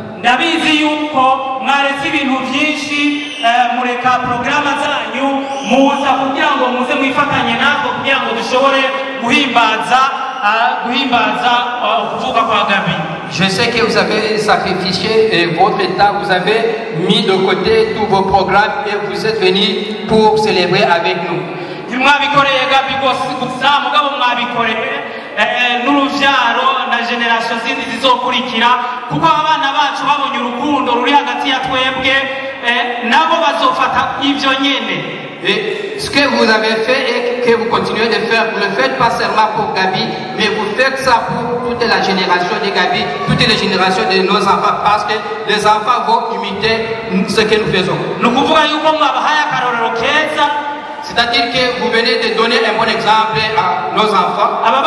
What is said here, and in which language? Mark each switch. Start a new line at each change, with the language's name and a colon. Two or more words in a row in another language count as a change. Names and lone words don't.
French: Je sais que vous avez sacrifié votre état, vous avez mis de côté tous vos programmes et vous êtes venus pour célébrer avec nous.
Rundi: n'uruvyaro na generation zindi zizokurikira kuko abana bacu babonye urukundo ruri hagati ya twebwe nabo bazofata ivyo nyene.
French: Et ce que vous avez fait et que vous continuez de faire, vous ne le faites pas seulement pour Gabi, mais vous faites ça pour toute la génération de Gabi, toutes les générations de nos enfants, parce que les enfants vont imiter ce que nous faisons. C'est-à-dire que vous venez de donner un bon exemple à nos enfants.